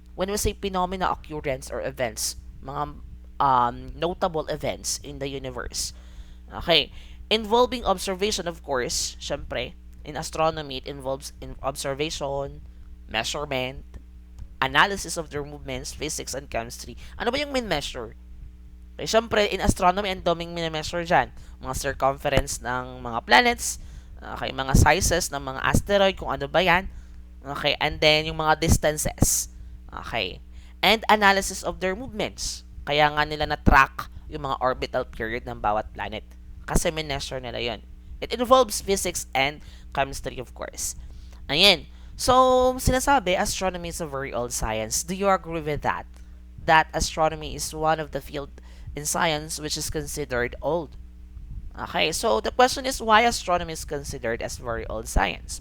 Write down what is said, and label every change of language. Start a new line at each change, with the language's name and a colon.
English: When we say phenomena, occurrence, or events, mga notable events in the universe. Okay. Involving observation, of course, syempre, in astronomy, it involves in observation, measurement, analysis of their movements, physics, and chemistry.
Filipino: Ano ba yung main measure? Okay, syempre,
English: in astronomy,
Filipino: ang daming mini-measure dyan. Mga circumference ng mga planets, okay, mga sizes ng mga asteroid, kung ano ba yan. Okay, and then yung mga distances. Okay.
English: And analysis of their movements.
Filipino: Kaya nga nila na-track yung mga orbital period ng bawat planet. Kasi mineasure nila yun.
English: It involves physics and chemistry, of course. Ayan. So, sinasabi, astronomy is a very old science. Do you agree with that? That astronomy is one of the field in science which is considered old. Okay, so the question is why astronomy is considered as very old science?